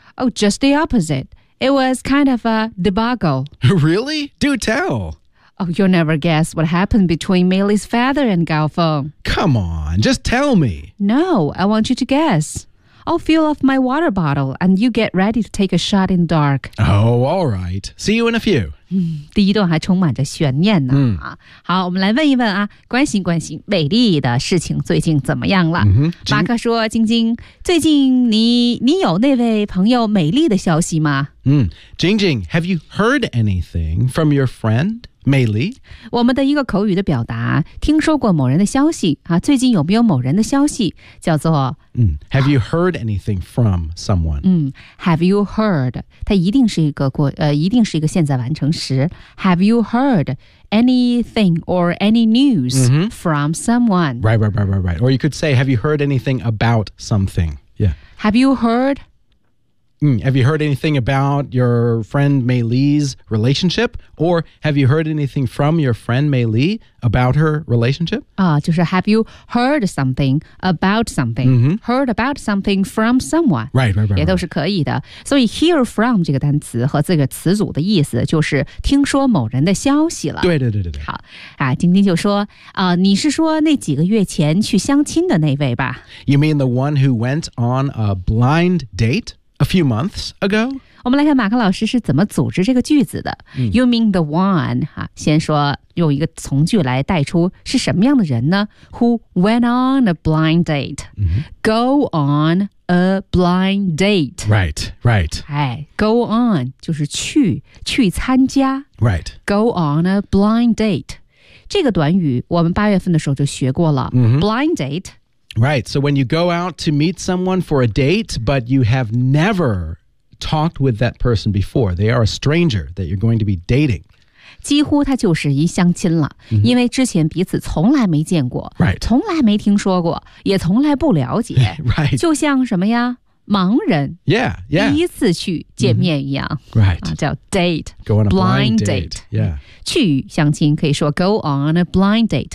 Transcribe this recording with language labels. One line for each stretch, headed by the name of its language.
English: Oh, just the opposite. It was kind of a debacle. Really? Do tell. Oh, you'll never guess what happened between Millie's father and Gao Feng. Come on, just tell me. No, I want you to guess. I'll fill off my water bottle and you get ready to take a shot in the dark. Oh, all right. See you in a few.、
Chinese: 第一段还充满着悬念呢、好，我们来问一问啊，关心美丽的事情最近怎么样了？马克说，晶晶，最近你有那位朋友美丽的消息吗？
English: 晶晶 have you heard anything from your friend?
Chinese: 美丽我们的一个口语的表达听说过某人的消息、啊、最近有没有某人的消息叫做、
English: Have you heard anything from someone?、 Have you heard?
Chinese: 它一定是一个现在完成时
English: Have you heard anything or any news、from someone? Right. Or you could say, have you heard anything about something? Yeah. Have you heard? Have you heard anything about your friend Mei Li's relationship? Or have you heard anything from your friend Mei Li about her relationship?
Chinese: 就是
English: have you heard something about something?、 Mm-hmm. Heard about something from someone. Right.
Chinese: 也都是可以的。所以 hear from 这个单词和这个词组的意思就是听说某人的消息了。对。好、啊、晶晶就说、你是说那几个月前去相亲的那位吧
English: ?You mean the one who went on a blind date? A few months ago?
Chinese: 我们来看马克老师是怎么组织这个句子的。 Mm.
English: You mean the one,、
Chinese: 啊、先说用一个从句来带出是什么样的人呢 ?
English: Who went on a blind date?、 Mm-hmm. Go on a blind date. Right.
Chinese: 哎 ,go on 就是去参加。
English: Right. Go on a blind date.
Chinese: 这个短语我们八月份的时候就学过了。 Mm-hmm.
English: Blind date. Right, so when you go out to meet someone for a date, but you have never talked with that person before, they are a stranger that you're going to be dating.
Chinese: 几乎他就是一相亲了、 mm-hmm. 因为之前彼此从来没见过、
English: right.
Chinese: 从来没听说过也从来不了解、
English: right.
Chinese: 就像什么呀盲人
English: yeah.
Chinese: 第一次去见面一样、
English: mm-hmm. right.
Chinese: 叫 date,
English: go on a blind date. Yeah.
Chinese: 去相亲可以说
English: go on a blind date、